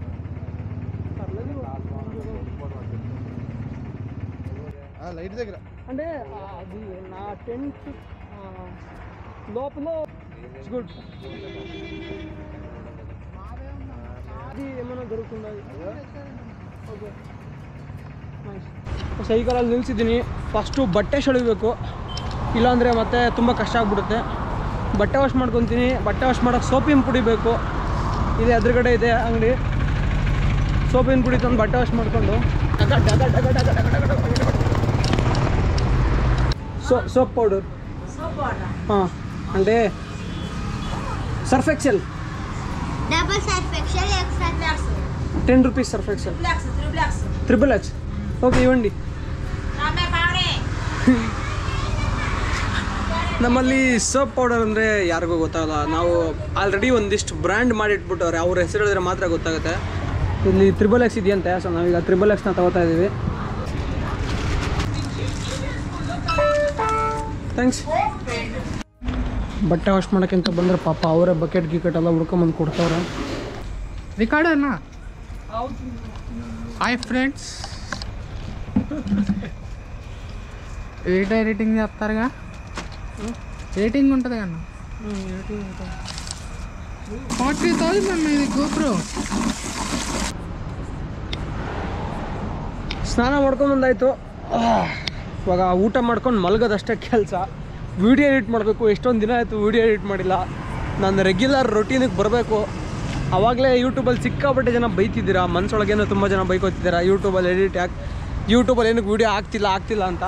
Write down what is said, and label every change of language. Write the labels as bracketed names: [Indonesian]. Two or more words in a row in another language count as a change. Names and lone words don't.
[Telugu] లైట్ దగ్గర అంటే అది నా టెంట్ లోపల గుడ్ అది ఏమైనా దొరుకుతుందా [Kannada] ಓಕೆ ಸೈಕಲಲ್ಲಿ ನಿಲ್ಲಿಸಿದ್ದೀನಿ. ಫಸ್ಟು ಬಟ್ಟೆ ಸೆಳಿಬೇಕು, ಇಲ್ಲಾಂದರೆ ಮತ್ತೆ ತುಂಬ ಕಷ್ಟ ಆಗ್ಬಿಡುತ್ತೆ. ಬಟ್ಟೆ ವಾಶ್ ಮಾಡ್ಕೊತೀನಿ. ಬಟ್ಟೆ ವಾಶ್ ಮಾಡೋಕ್ಕೆ ಸೋಪಿನ ಪುಡಿ ಬೇಕು. ಇದೆ ಎದುರುಗಡೆ ಇದೆ ಅಂಗಡಿ. ಸೋಪಿನ ಪುಡಿ ತಂದು ಬಟ್ಟೆ ವಾಶ್ ಮಾಡಿಕೊಂಡು [Telugu] సోప్ పౌడర్ అంటే సర్ఫ్ ఎక్సెల్ డబుల్ సర్ఫ్ ఎక్సెల్ ₹10 సర్ఫ్ ఎక్సెల్ ట్రిపుల్ ఎక్స్ ఓకే ఇవ్వండి. [Kannada] ನಮ್ಮಲ್ಲಿ [English] soap powder [Kannada] ಅಂದರೆ ಯಾರಿಗೂ ಗೊತ್ತಾಗಲ್ಲ. ನಾವು ಆಲ್ರೆಡಿ ಒಂದಿಷ್ಟು ಬ್ರ್ಯಾಂಡ್ ಮಾಡಿಟ್ಬಿಟ್ಟವ್ರೆ, ಅವ್ರ ಹೆಸರು ಹೇಳಿದ್ರೆ ಮಾತ್ರ ಗೊತ್ತಾಗುತ್ತೆ. ಇಲ್ಲಿ $3X ಇದೆಯಂತೆ. ಸೊ ನಾವೀಗ $3Xನ ತಗೋತಾ ಇದ್ದೀವಿ. ಥ್ಯಾಂಕ್ಸ್. ಬಟ್ಟೆ ವಾಶ್ ಮಾಡೋಕ್ಕಿಂತ ಬಂದರೆ ಪಾಪ ಅವರೇ ಬಕೆಟ್ ಗಿಕೆಟ್ ಎಲ್ಲ ಹುಡ್ಕೊಂಬಂದು ಕೊಡ್ತಾವ್ರೆ. [Telugu] రికార్డర్నా [English] hi friends, [Telugu] ఎడిటింగ్ చేస్తారుగా, ఎడిటింగ్ ఉంటుంది కన్నా. 40,000 అన్న ఇది గోప్రో. [Kannada] ಸ್ನಾನ ಮಾಡ್ಕೊಂಬಂದಾಯಿತು. ಇವಾಗ ಊಟ ಮಾಡ್ಕೊಂಡು ಮಲಗೋದಷ್ಟೇ ಕೆಲಸ. [English] video edit [Kannada] ಮಾಡಬೇಕು. ಎಷ್ಟೊಂದು ದಿನ ಆಯಿತು [English] video edit [Kannada] ಮಾಡಿಲ್ಲ. ನಾನು ರೆಗ್ಯುಲರ್ ರೊಟೀನಿಗೆ ಬರಬೇಕು. ಆವಾಗಲೇ ಯೂಟ್ಯೂಬಲ್ಲಿ ಸಿಕ್ಕಾಪಟ್ಟೆ ಜನ ಬೈತಿದ್ದೀರಾ, ಮನಸ್ಸೊಳಗೇನೋ ತುಂಬ ಜನ ಬೈಕೋತಿದ್ದೀರಾ ಯೂಟ್ಯೂಬಲ್ಲಿ ಯೂಟ್ಯೂಬಲ್ಲಿ ಏನಕ್ಕೆ ವೀಡಿಯೋ ಆಗ್ತಿಲ್ಲ ಅಂತ.